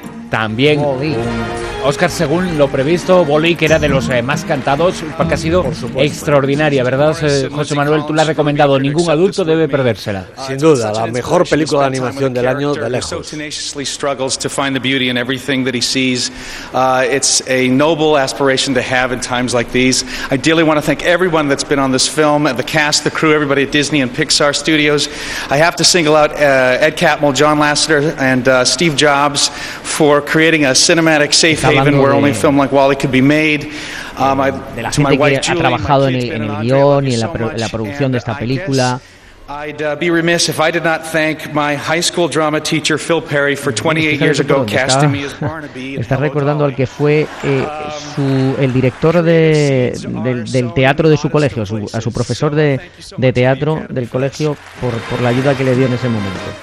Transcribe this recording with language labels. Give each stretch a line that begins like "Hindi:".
Spanish: También Wall-E. Oscar, según lo previsto, Wall-E, que era de los más cantados, porque ha sido extraordinaria, ¿verdad, José Manuel? Tú la has recomendado, ningún adulto debe perdérsela. Sin duda, la mejor película de animación del año, de lejos.
English: So tenaciously struggles to find the beauty in everything that he sees. It's a noble aspiration to have in times like these. I dearly want to thank everyone that's been on this film, the cast, the crew, everybody at Disney and Pixar Studios. I have to single out Ed Catmull, John Lasseter and Steve Jobs for creating a cinematic safe Haven, where only film like Wall-E could be made.
Spanish: De la gente que ha trabajado en el guión y en la producción de esta película.
English: I'd be remiss if I did not thank my high school drama teacher Phil Perry for 28 years ago casting me as Barnaby.
Spanish: Está recordando al que fue el director del teatro de su colegio, a su profesor de teatro del colegio por la ayuda que le dio en ese momento.